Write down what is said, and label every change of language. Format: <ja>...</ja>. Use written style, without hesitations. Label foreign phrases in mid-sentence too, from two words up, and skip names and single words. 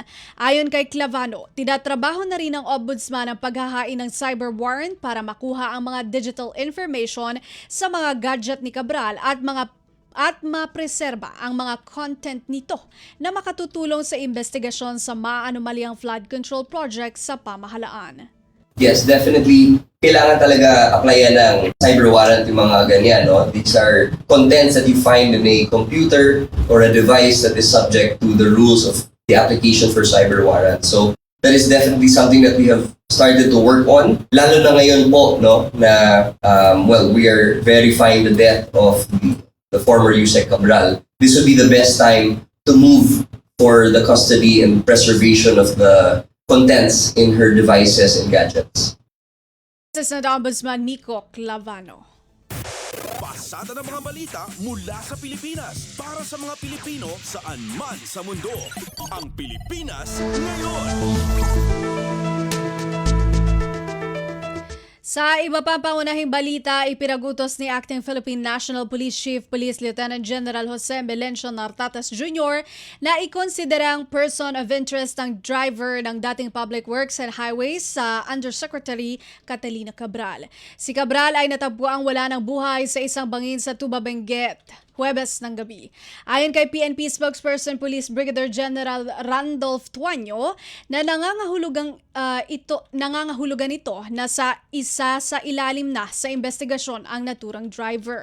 <tl>Ayon kay Clavano, tinatrabaho na rin ng Ombudsman ang paghahain ng</tl> <en>cyber warrant</en> <tl>para makuha ang mga</tl> <en>digital information</en> <tl>sa mga gadget ni Cabral at mapreserba ang mga content nito na makatutulong sa investigasyon sa maanumalyang</tl> <en>flood control project</en> <tl>sa pamahalaan.</tl> <en>Yes, definitely.</en> <tl>Kailangan talaga applyan ng</tl> <en>cyber warrant</en> <tl>yung mga ganyan. No?</tl> <en>These are contents that you find in a computer or a device that is subject to the rules of the application for cyber warrant. So that is definitely something that we have started to work on.</en> <tl>Lalo na ngayon po, no, na</tl> <en>we are verifying the death of the former Yusek Cabral. This would be the best time to move for the custody and preservation of the contents in her devices and gadgets. Assistant Ombudsman Miko Clavano.</en> <tl>Pasada ng mga balita mula sa Pilipinas para sa mga Pilipino saan man sa mundo. Ang Pilipinas ngayon. Sa iba pang pangunahing balita, ipinagutos ni Acting Philippine National Police Chief Police Lieutenant General Jose Melencio Nartates Jr. na ikonsiderang</tl> <en>person of interest</en> <tl>ang driver ng dating Public Works and Highways sa Undersecretary Catalina Cabral. Si Cabral ay natagpuang wala ng buhay sa isang bangin sa Tuba Benguet, Huwebes ng gabi. Ayon kay PNP spokesperson Police Brigadier General Randolph Tuanyo na nangangahulugan ito na sa isa sa ilalim na sa investigasyon ang naturang driver.</tl>